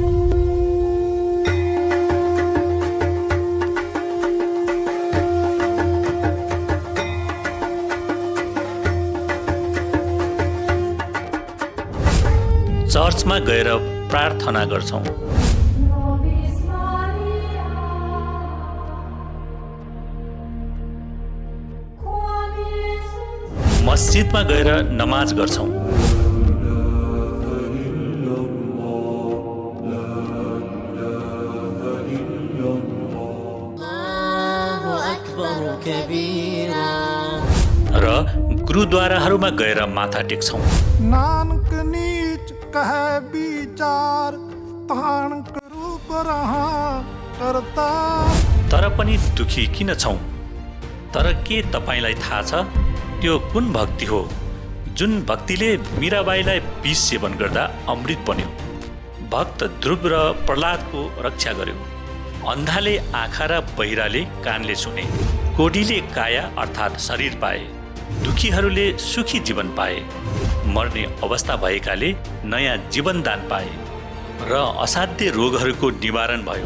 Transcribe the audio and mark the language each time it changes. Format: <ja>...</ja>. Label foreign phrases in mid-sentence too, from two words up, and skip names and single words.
<ne>चर्चमा गएर प्रार्थना गर्छौं, मस्जिदमा गएर नमाज गर्छौं, र गुरुद्वाराहरूमा गएर माथा टेक्छौं।</ne> <pa>ਨਾਨਕ ਨੀਚ ਕਹੇ ਵਿਚਾਰ, ਤਾਨ ਕਰੂ ਰਹਾ ਕਰਤਾ।</pa> <ne>तर पनि दुखी किन छौं? तर के तपाईलाई थाहा छ त्यो कुन भक्ति हो जुन भक्तिले मीराबाईलाई विष सेवन गर्दा अमृत बन्यो, भक्त ध्रुव र प्रहलादको रक्षा गर्यो, अन्धाले आँखा र बहिराले कानले सुने, कोढीले काया अर्थात् शरीर पाए, दुखीहरूले सुखी जीवन पाए, मर्ने अवस्था भएकाले नयाँ जीवनदान पाए र असाध्य रोगहरूको निवारण भयो।</ne>